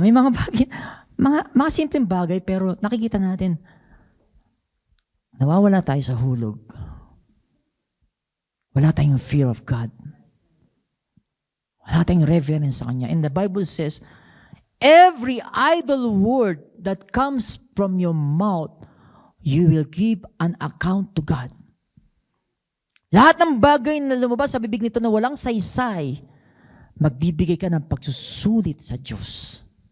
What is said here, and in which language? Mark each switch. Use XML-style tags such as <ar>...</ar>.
<tl>May mga bagay, mga simpleng bagay, pero nakikita natin, nawawala tayo sa hulog. Wala tayong fear of God. Wala tayong reverence sa Kanya.</tl> <en>And the Bible says, every idle word that comes from your mouth, you will give an account to God.</en> <tl>Lahat ng bagay na lumabas sa bibig nito na walang saysay, magbibigay ka ng pagsusulit sa Diyos.</tl>